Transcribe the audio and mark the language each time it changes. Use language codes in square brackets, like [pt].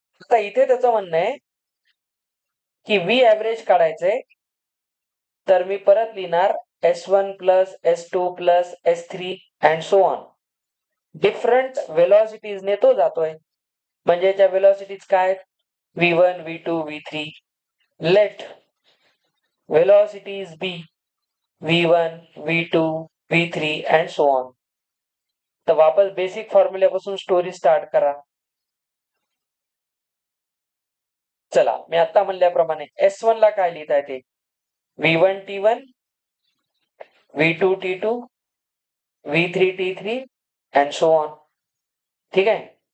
[mr] आता इथे त्याचं म्हणणं आहे की व्ही ऍव्हरेज काढायचंय, तर मी परत लिहिणार S1 plus S2 plus S3 [en] And so on. [mr] Different वेलॉसिटीजने तो जातोय, म्हणजे त्या वेलॉसिटीज काय V1 V2 V3. [en] Let velocities be V1 V2 V3 and so on. [mr] तर वापस बेसिक फॉर्म्युल्यापासून स्टोरी स्टार्ट करा. चला, मी आता म्हणल्याप्रमाणे S1 ला काय लिहिता येते, V1 T1 V2 T2 V3 T3 [en] And so on. [mr] ठीक आहे.